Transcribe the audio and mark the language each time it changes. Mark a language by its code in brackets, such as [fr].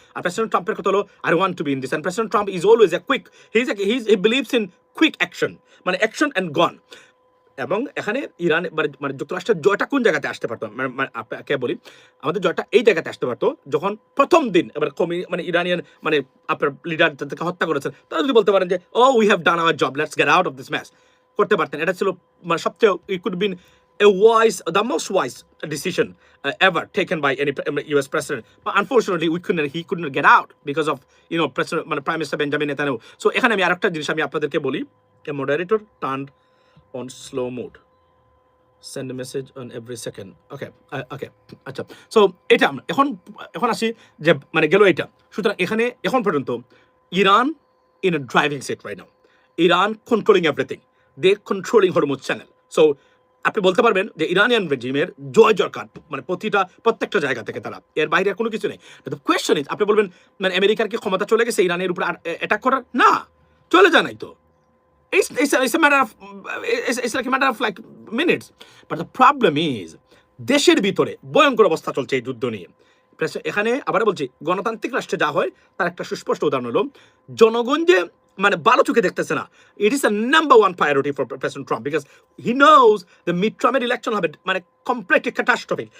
[bn] আর president ট্রাম্পের কথা হলো [en] I want to be in this, and president Trump is always a quick, he believes in quick action, মানে action and gone. [bn] এবং এখানে Iran মানে যুক্তরাষ্ট্রের জয়টা কোন জায়গাতে আসতে পারতো, আপনাকে বলি, আমাদের জয়টা এই জায়গাতে আসতে পারতো যখন প্রথম দিন এবার মানে ইরানিয়ান মানে আপনার লিডার যাদেরকে হত্যা করেছেন তারা যদি বলতে পারেন যে [en] oh we have done our job, let's get out of this match, [bn] করতে পারতেন। এটা ছিল মানে সবচেয়ে [en] It could been a wise, the most wise decision ever taken by any U.S. president. But unfortunately, he couldn't get out because of President, Prime Minister Benjamin Netanyahu. [bn] So এখানে আমি আরেকটা জিনিস আমি আপনাদেরকে বলি, [en] a moderator turned on slow mode. Send a message on every second. Okay, okay. [bn] আচ্ছা, so এটা এখন আসি যে মানে গেল এটা। সুতরাং এখানে এখন পর্যন্ত Iran [en] in a driving seat right now. Iran controlling everything. They controlling Hormuz channel. [bn] So আপনি বলতে পারবেন যে ইরানিয়ান রেজিমের জয় জয়কার মানে প্রত্যেকটা জায়গা থেকে তারা, এর বাইরে আর কোনো কিছু নেই। [en] the question is, [bn] আপনি বলবেন মানে আমেরিকার কি ক্ষমতা চলে গেছে ইরানের উপর অ্যাটাক করার? না, চলে যায় নাই তো। [en] It's a matter of it's like a matter of like minutes. But the problem is [bn] দেশের ভিতরে ভয়ঙ্কর অবস্থা চলছে এই যুদ্ধ নিয়ে। এখানে আবার বলছি, গণতান্ত্রিক রাষ্ট্রে যা হয় তার একটা সুস্পষ্ট উদাহরণ হলো জনগণ যে মানে ভালো চোখে দেখতেছে না। [en] It is a number one priority for president Trump, because he knows the mid টার্মের election হবে মানে completely catastrophic.